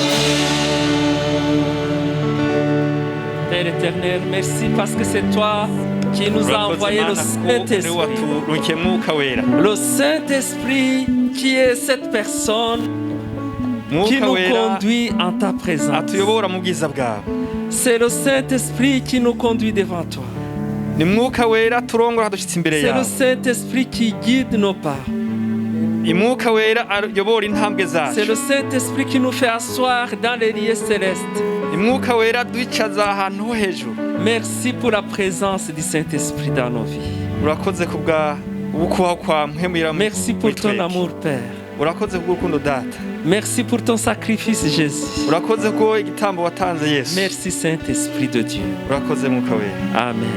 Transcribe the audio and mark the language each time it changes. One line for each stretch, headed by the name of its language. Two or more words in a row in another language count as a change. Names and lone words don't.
French: Père éternel, merci parce que c'est toi qui nous a envoyé le Saint-Esprit. Le Saint-Esprit qui est cette personne qui nous conduit en ta présence.
Kinyarwanda: atuyobora mu bwiza bwawe.
French: C'est le Saint-Esprit qui nous conduit devant toi.
Kinyarwanda: Ni mwuka wera turongora dushitse imbere
French: C'est le
Kinyarwanda: yawe.
French: Saint-Esprit qui guide nos pas.
Kinyarwanda: Imwuka wera ayobora intambwe
French: C'est le
Kinyarwanda: zacu.
French: Saint-Esprit qui nous fait asseoir dans les lieux célestes.
Kinyarwanda: Imwuka wera duicaza ahantu ho hejuru.
French: Merci pour la présence du Saint-Esprit dans nos vies.
Kinyarwanda: Urakoze kubwa ubukubaho kwa mpemuyira.
French: Merci pour ton amour, Père.
Kinyarwanda: Urakoze kubw'urukundo data.
French: Merci pour ton sacrifice, Jésus.
Kinyarwanda: Urakoze ko igitambo watanze Yesu.
French: Merci, Saint-Esprit de Dieu.
Kinyarwanda: Urakoze mwuka wera. Amen.